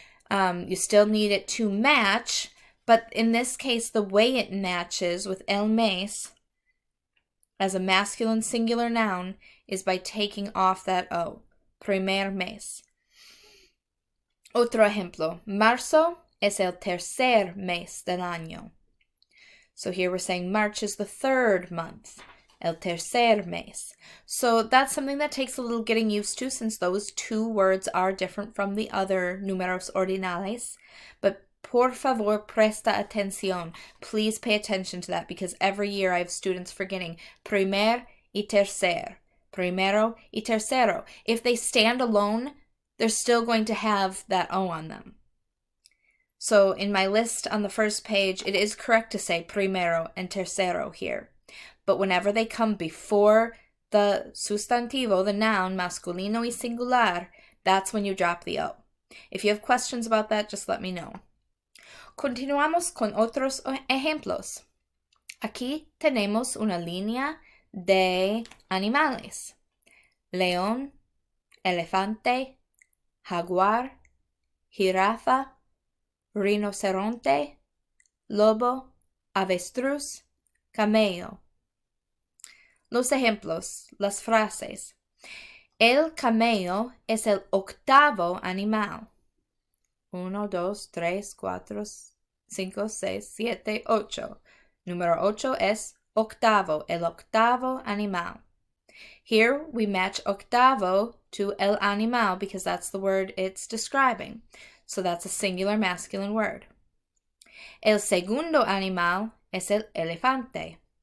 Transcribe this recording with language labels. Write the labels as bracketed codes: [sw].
[en] You still need it to match, but in this case, the way it matches with [es] el mes [en] as a masculine singular noun is by taking off that O, [es] primer mes. Otro ejemplo, marzo es el tercer mes del año. [en] So here we're saying March is the third month, [es] el tercer mes. [en] So that's something that takes a little getting used to, since those two words are different from the other [es] numeros ordinales. But por favor, presta atención. [en] Please pay attention to that, because every year I have students forgetting [es] primer y tercer, primero y tercero. [en] If they stand alone, they're still going to have that O on them. So in my list on the first page, it is correct to say primero and tercero here. But whenever they come before the sustantivo, the noun, [es] masculino y singular, [en] that's when you drop the O. If you have questions about that, just let me know. [es] Continuamos con otros ejemplos. Aquí tenemos una línea de animales. León, elefante, jaguar, jirafa, rinoceronte, lobo, avestruz, camello. Los ejemplos, las frases. El camello es el octavo animal. 1, 2, 3, 4, 5, 6, 7, 8. Número 8 es octavo, el octavo animal. [en] Here we match octavo to [es] el animal [en] because that's the word it's describing. So that's a singular masculine word. [es] El segundo animal es el elefante.